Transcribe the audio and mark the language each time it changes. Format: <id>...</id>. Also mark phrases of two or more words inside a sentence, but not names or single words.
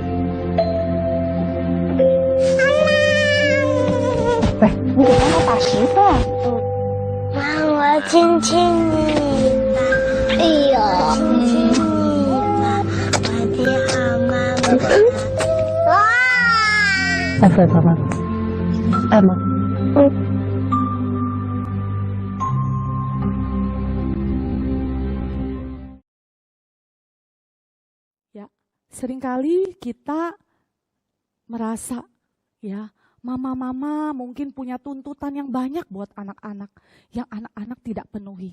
<zh>喂，你给妈妈打10分。妈，我亲亲你吧。哎呦，亲亲你吧，我的好妈妈。哇！爱不爱妈妈？爱吗？</zh> <id>Ya, seringkali kita merasa ya, mama-mama mungkin punya tuntutan yang banyak buat anak-anak yang anak-anak tidak penuhi.</id>